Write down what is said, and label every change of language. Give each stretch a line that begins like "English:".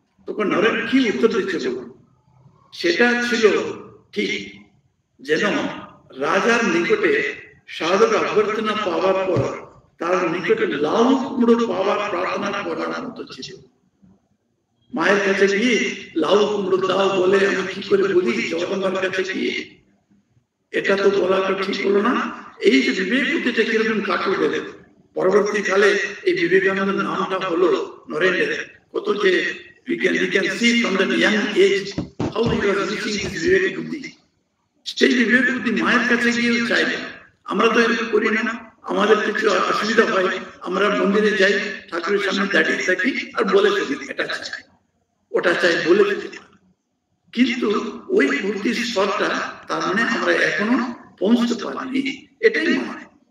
Bangla: তখন নরেন কি উত্তর দিচ্ছে বলুন? সেটা ছিল ঠিক যেন রাজার নিকটে সাধক অভ্যর্থনা পাওয়ার পর তার নিকটে লাউ কুমড়ো পাওয়ার প্রার্থনা করার মতো ছিল। মায়ের কাছে গিয়ে লাউ কুমড়ো দাও বলে আমি কি করে বলি জগদম্বার কাছে গিয়ে? এটা তো বলাটা ঠিক হলো না। এই যে বিবেক বুদ্ধিটা কিরকম কাটল দেবে, পরবর্তীকালে এই বিবেকানন্দ নামটা হলো নরেন্দ্র। কত যে
English: we can see from that young age how he was reaching his বিবেক বুদ্ধি।
Bangla: সেই বিবেক বুদ্ধি মায়ের কাছে গিয়েও চাইবে। আমরা তো এরকম করি না, আমাদের কিছু অসুবিধা হয়, আমরা মন্দিরে যাই, ঠাকুরের সামনে দাঁড়িয়ে থাকি আর বলে থাকি এটা চাই ওটা চাই বলে থাকি, কিন্তু ওই মূর্তির স্তরটা তার মানে আমরা এখনো পৌঁছতে পারিনি, এটাই মানে।